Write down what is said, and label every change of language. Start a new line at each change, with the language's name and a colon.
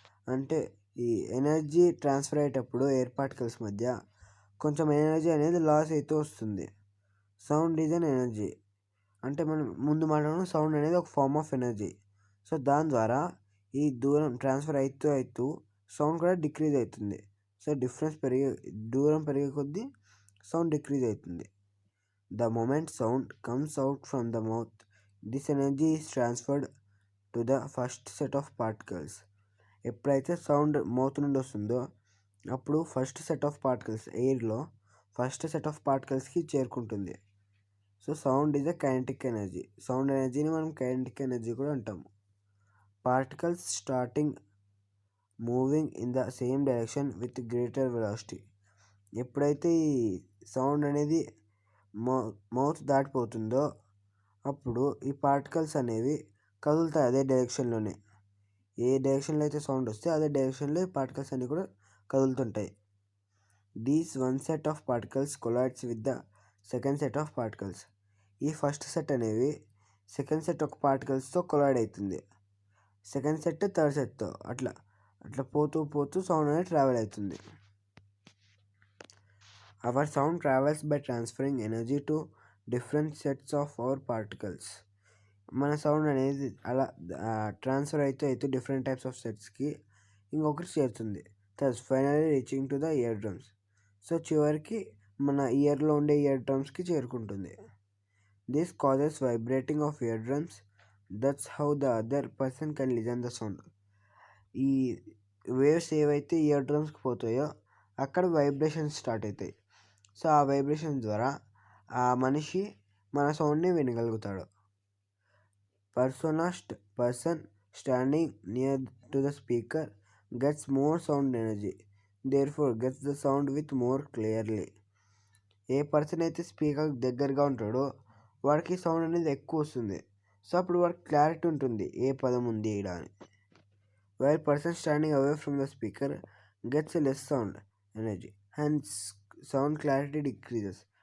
Telugu: అంటే ఈ energy transfer అయ్యేటప్పుడు ఎయిర్ పార్టికల్స్ మధ్య కొంచెం ఎనర్జీ అనేది లాస్ అవుతూ వస్తుంది.
English: Sound is an energy.
Telugu: అంటే మనం ముందు మాట్లాడుకున్న సౌండ్ అనేది ఒక ఫార్మ్ ఆఫ్ ఎనర్జీ. సో దాని ద్వారా ఈ దూరం ట్రాన్స్ఫర్ అవుతూ సౌండ్ కూడా డిక్రీజ్ అవుతుంది. సో దూరం పెరిగే కొద్దీ సౌండ్ డిక్రీజ్ అవుతుంది.
English: The moment sound comes out from the mouth, this energy is transferred to the first set of particles.
Telugu: ఎప్పుడైతే సౌండ్ మౌత్ నుండి వస్తుందో అప్పుడు first set of particles, ఎయిర్లో first set of పార్టికల్స్కి చేరుకుంటుంది.
English: So sound is a kinetic energy.
Telugu: Sound ఎనర్జీని మనం kinetic energy కూడా అంటాము.
English: Particles starting moving in the same direction with greater velocity.
Telugu: ఎప్పుడైతే ఈ సౌండ్ అనేది మౌత్ దాటిపోతుందో అప్పుడు ఈ పార్టికల్స్ అనేవి కదులుతాయి అదే డైరెక్షన్లోనే. ఏ డైరెక్షన్లో అయితే సౌండ్ వస్తే అదే డైరెక్షన్లో ఈ పార్టికల్స్ అన్నీ కూడా కదులుతుంటాయి.
English: These one set of particles collides with the second set of particles.
Telugu: ఈ ఫస్ట్ సెట్ అనేవి సెకండ్ సెట్ ఆఫ్ పార్టికల్స్తో కొలైడ్ అవుతుంది. సెకండ్ సెట్ థర్డ్ సెట్తో అట్లా పోతూ సౌండ్ అనేది ట్రావెల్ అవుతుంది.
English: Our sound travels by transferring energy to different sets of our particles.
Telugu: మన sound అనేది అలా ట్రాన్స్ఫర్ అయితే డిఫరెంట్ టైప్స్ ఆఫ్ సెట్స్కి ఇంకొకటి చేరుతుంది.
English: Thus finally reaching to the ear drums.
Telugu: So చివరికి మన ఇయర్లో ఉండే ఇయర్ డ్రమ్స్కి చేరుకుంటుంది.
English: This causes vibrating of ear drums. That's how the other person can listen the sound.
Telugu: ఈ వేవ్స్ ఏవైతే ఇయర్ డ్రమ్స్కి పోతాయో అక్కడ వైబ్రేషన్స్ స్టార్ట్ అవుతాయి. సో ఆ వైబ్రేషన్ ద్వారా ఆ మనిషి మన సౌండ్ని వినగలుగుతాడు.
English: Person standing near to the speaker gets more sound energy, therefore gets the sound with more clearly.
Telugu: ఏ person అయితే స్పీకర్ దగ్గరగా ఉంటాడో వాడికి సౌండ్ అనేది ఎక్కువ వస్తుంది. సో అప్పుడు వాడికి క్లారిటీ ఉంటుంది ఏ పదం ఉంది ఈడ అని.
English: While person standing away from the speaker gets less sound energy and sound clarity decreases.